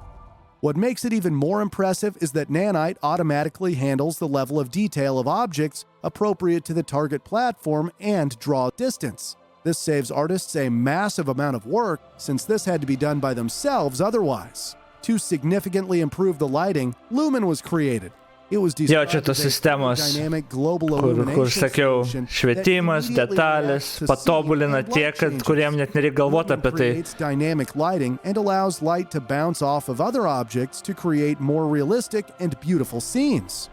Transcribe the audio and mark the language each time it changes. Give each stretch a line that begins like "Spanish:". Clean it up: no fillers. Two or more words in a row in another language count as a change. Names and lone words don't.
English: What makes it even more impressive is that Nanite automatically handles the level of detail of objects appropriate to the target platform and draw distance. This saves artists a massive amount of work, since this had to be done by themselves otherwise. To significantly improve the lighting, Lumen was created.
Lithuanian: Jo, čia tos sistemos, kur sakiau, švietimas, detalės, patobulina tiek, kad kuriem net nereikia galvoti apie tai.
English: Dynamic lighting and allows light to bounce off of other objects to create more realistic and beautiful scenes.